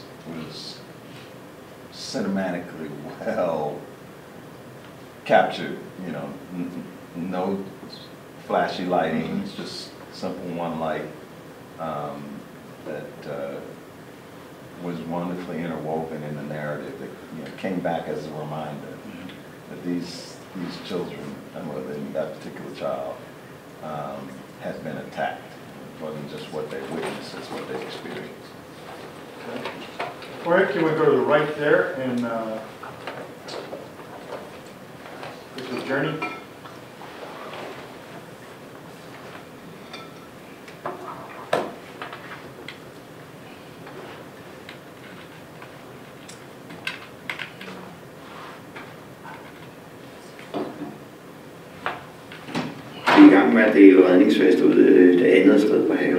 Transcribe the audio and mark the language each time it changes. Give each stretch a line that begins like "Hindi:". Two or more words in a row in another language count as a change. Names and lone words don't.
English: was cinematically well captured, you know, no flashy lighting, it's just simple one light that was wonderfully interwoven in the narrative that, you know, came back as a reminder that these children, and whether that particular child, has been attacked. It wasn't just what they witnessed, it's what they experienced. All right, can we go to the right there and this is Journey.
Danish: Vi er i gang med at dele redningsvest ud det andet sted på havet.